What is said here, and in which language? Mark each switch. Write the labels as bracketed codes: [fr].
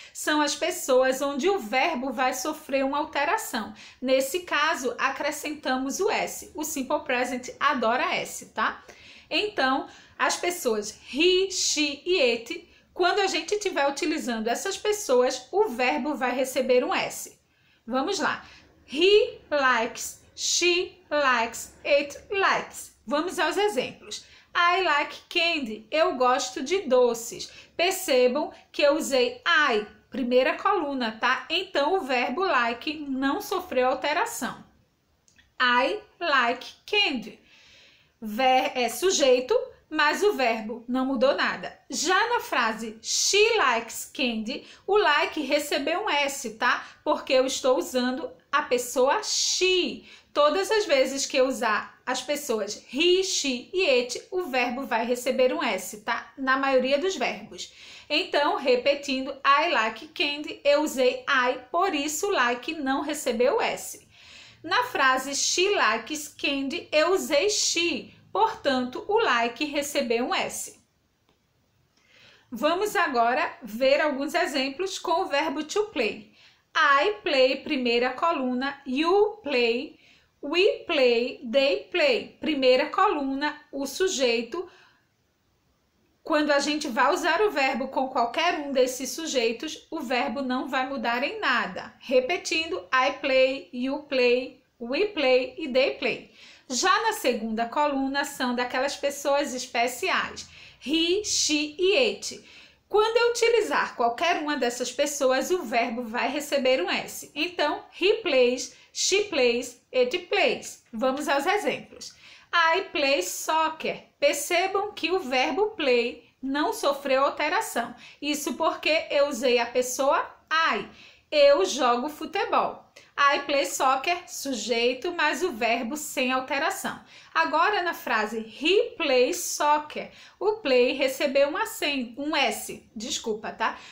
[pt] São as pessoas onde o verbo vai sofrer uma alteração. Nesse caso, acrescentamos o S. O Simple Present adora S, tá? Então, as pessoas he, she e it, quando a gente estiver utilizando essas pessoas, o verbo vai receber um S. Vamos lá. [en] He likes, she likes, it likes. [pt] Vamos aos exemplos. [en] I like candy. [pt] Eu gosto de doces. Percebam que eu usei I, primeira coluna, tá? Então, o verbo like não sofreu alteração. [en] I like candy. [pt] É sujeito, mas o verbo não mudou nada. Já na frase [en] she likes candy, [pt] o like recebeu um S, tá? Porque eu estou usando a pessoa she. Todas as vezes que eu usar as pessoas he, she e it, o verbo vai receber um S, tá? Na maioria dos verbos. Então, repetindo, [en] I like candy, [pt] eu usei I, por isso like não recebeu S. Na frase [en] she likes candy, [pt] eu usei she, portanto, o like recebeu um S. Vamos agora ver alguns exemplos com o verbo to play. [en] I play, [pt] primeira coluna, [en] you play, we play, they play. [pt] Primeira coluna, o sujeito. Quando a gente vai usar o verbo com qualquer um desses sujeitos, o verbo não vai mudar em nada. Repetindo, [en] I play, you play, we play e they play. [pt] Já na segunda coluna, são daquelas pessoas especiais. He, she e it. Quando eu utilizar qualquer uma dessas pessoas, o verbo vai receber um S. Então, [en] he plays, she plays, it plays. [pt] Vamos aos exemplos. [en] I play soccer. [pt] Percebam que o verbo play não sofreu alteração. Isso porque eu usei a pessoa I. Eu jogo futebol. [en] I play soccer, [pt] sujeito, mas o verbo sem alteração. Agora, na frase [en] he plays soccer, [pt] o play recebeu um S. Desculpa, tá?